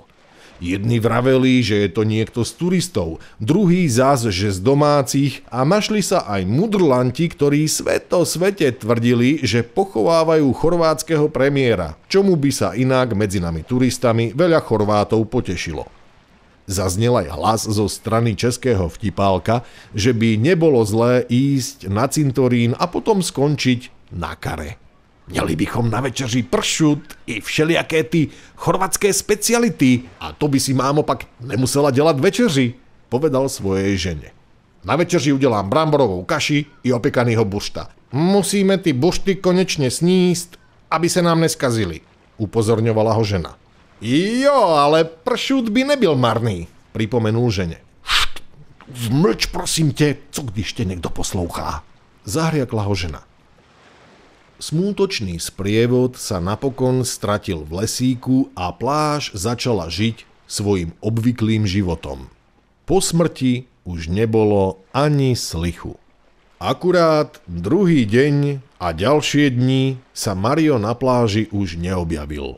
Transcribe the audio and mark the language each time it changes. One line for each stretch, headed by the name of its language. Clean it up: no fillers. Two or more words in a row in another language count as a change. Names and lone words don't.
Slovak: Jedni vraveli, že je to niekto z turistov, druhý zas, že z domácich a našli sa aj mudrlanti, ktorí svete tvrdili, že pochovávajú chorvátskeho premiéra, čomu by sa inak medzi nami turistami veľa Chorvátov potešilo. Zaznel aj hlas zo strany českého vtipálka, že by nebolo zlé ísť na cintorín a potom skončiť na kare.
Czech: Měli bychom na večeři pršut i všelijaké ty chorvatské speciality a to by si mámo pak nemusela dělat večeři,
Slovak: povedal svojej žene.
Czech: Na večeři udělám bramborovou kaši i opěkanýho bušta. Musíme ty bušty konečne sníst, aby se nám neskazili, upozorňovala ho žena. Jo, ale pršut by nebyl marný, připomenul ženě. Št, zmlč prosím tě, co když tě někdo poslouchá,
Slovak: zahriakla ho žena. Smútočný sprievod sa napokon stratil v lesíku a pláž začala žiť svojim obvyklým životom. Po smrti už nebolo ani slichu. Akurát druhý deň a ďalšie dni sa Mario na pláži už neobjavil.